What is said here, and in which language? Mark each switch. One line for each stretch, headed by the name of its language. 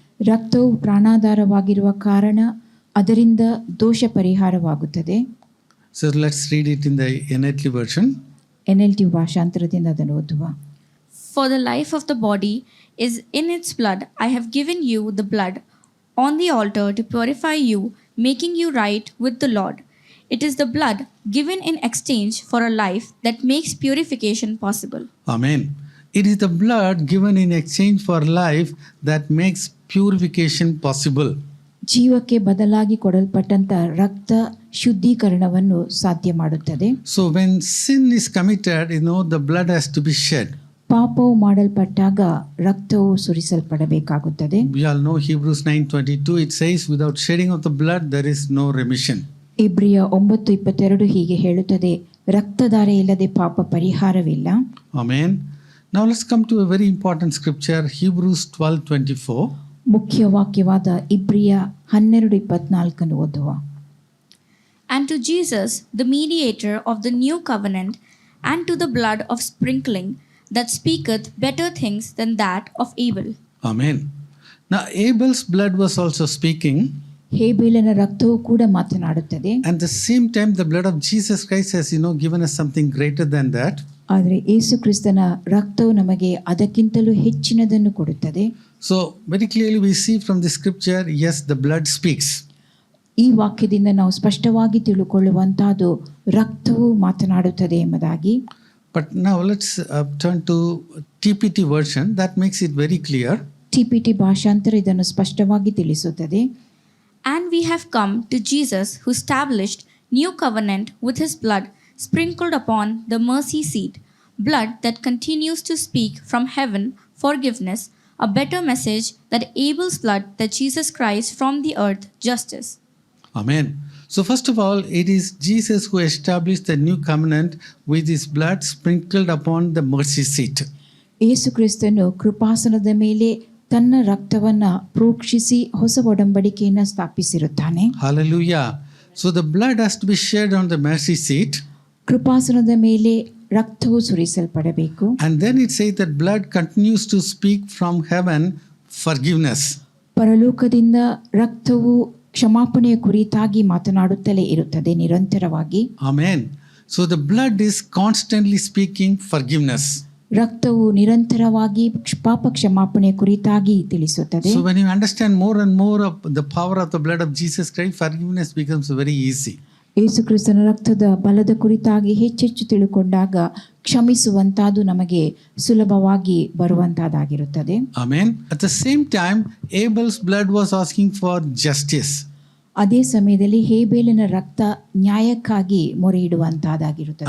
Kannada: ರಕ್ತವು ಪ್ರಾಣಾಧಾರವಾಗಿರುವ ಕಾರಣ ಅದರಿಂದ ದೋಷ ಪರಿಹಾರವಾಗುತ್ತದೆ.
English: So let's read it in the NLT version.
Kannada: NLT ಭಾಷಾಂತರದಿಂದ ಅದನ್ನು ಓದುವ.
English: For the life of the body is in its blood. I have given you the blood on the altar to purify you, making you right with the Lord. It is the blood given in exchange for a life that makes purification possible. Amen. It is the blood given in exchange for life that makes purification possible.
Kannada: ಜೀವಕ್ಕೆ ಬದಲಾಗಿ ಕೊಡಲ್ಪಟ್ಟಂತ ರಕ್ತ ಶುದ್ಧೀಕರಣವನ್ನು ಸಾಧ್ಯ ಮಾಡುತ್ತದೆ.
English: So when sin is committed, the blood has to be shed.
Kannada: ಪಾಪವು ಮಾಡಲ್ಪಟ್ಟಾಗ ರಕ್ತವು ಸುರಿಸಲ್ಪಡಬೇಕಾಗುತ್ತದೆ.
English: We all know Hebrews 9:22 it says without shedding of the blood there is no remission.
Kannada: ಇಬ್ರಿಯ 9:22 ಹೀಗೆ ಹೇಳುತ್ತದೆ, ರಕ್ತಧಾರೆ ಇಲ್ಲದೆ ಪಾಪ ಪರಿಹಾರವಿಲ್ಲ.
English: Amen. Now let's come to a very important scripture, Hebrews 12:24.
Kannada: ಮುಖ್ಯ ವಾಕ್ಯವಾದ ಇಬ್ರಿಯ 12:24 ಓದುವ.
English: And to Jesus, the mediator of the new covenant, and to the blood of sprinkling that speaketh better things than that of Abel. Amen. Now Abel's blood was also speaking.
Kannada: ಹೇಬೇಲನ ರಕ್ತವು ಕೂಡ ಮಾತನಾಡುತ್ತದೆ.
English: At the same time the blood of Jesus Christ has given us something greater than that.
Kannada: ಆದರೆ ಯೇಸು ಕ್ರಿಸ್ತನ ರಕ್ತವು ನಮಗೆ ಅದಕ್ಕಿಂತಲೂ ಹೆಚ್ಚಿನದನ್ನು ಕೊಡುತ್ತದೆ.
English: So very clearly we see from the scripture, yes, the blood speaks.
Kannada: ಈ ವಾಕ್ಯದಿಂದ ನಾವು ಸ್ಪಷ್ಟವಾಗಿ ತಿಳುಕೊಳ್ಳುವಂತಹದ್ದು ರಕ್ತವು ಮಾತನಾಡುತ್ತದೆ ಎಂಬುದಾಗಿ.
English: But now let's turn to TPT version that makes it very clear.
Kannada: TPT ಭಾಷಾಂತರ ಇದನ್ನು ಸ್ಪಷ್ಟವಾಗಿ ತಿಳಿಸುತ್ತದೆ.
English: And we have come to Jesus, who established new covenant with his blood sprinkled upon the mercy seat, blood that continues to speak from heaven forgiveness a better message that Abel's blood that Jesus Christ from the earth justice. Amen. So first of all, it is Jesus who established the new covenant with his blood sprinkled upon the mercy seat.
Kannada: ಯೇಸು ಕ್ರಿಸ್ತನು ಕೃಪಾಸನದ ಮೇಲೆ ತನ್ನ ರಕ್ತವನ್ನ ಪ್ರೋಕ್ಷಿಸಿ ಹೊಸ ಒಡಂಬಡಿಕೆಯನ್ನು ಸ್ಥಾಪಿಸಿರುತ್ತಾನೆ.
English: Hallelujah. So the blood has to be shed on the mercy seat.
Kannada: ಕೃಪಾಸನದ ಮೇಲೆ ರಕ್ತವು ಸುರಿಸಲ್ಪಡಬೇಕು.
English: And then it says that blood continues to speak from heaven forgiveness.
Kannada: ಪರಲೋಕದಿಂದ ರಕ್ತವು ಕ್ಷಮಾಪಣೆಯ ಕುರಿತಾಗಿ ಮಾತನಾಡುತ್ತಲೇ ಇರುತ್ತದೆ ನಿರಂತರವಾಗಿ.
English: Amen. So the blood is constantly speaking forgiveness.
Kannada: ರಕ್ತವು ನಿರಂತರವಾಗಿ ಪಾಪ ಕ್ಷಮಾಪಣೆಯ ಕುರಿತಾಗಿ ತಿಳಿಸುತ್ತದೆ.
English: So when you understand more and more of the power of the blood of Jesus Christ, forgiveness becomes very easy.
Kannada: ಯೇಸು ಕ್ರಿಸ್ತನ ರಕ್ತದ ಬಲದ ಕುರಿತಾಗಿ ಹೆಚ್ಚೆಚ್ಚು ತಿಳುಕೊಂಡಾಗ ಕ್ಷಮಿಸುವಂತಾದು ನಮಗೆ ಸುಲಭವಾಗಿ ಬರುವಂತಾದಾಗಿರುತ್ತದೆ.
English: Amen. At the same time, Abel's blood was asking for justice.
Kannada: ಅದೇ ಸಮಯದಲ್ಲಿ ಹೇಬೇಲನ ರಕ್ತ ನ್ಯಾಯಕ್ಕಾಗಿ ಮೊರೆ ಇಡುವಂತಾದಾಗಿರುತ್ತದೆ.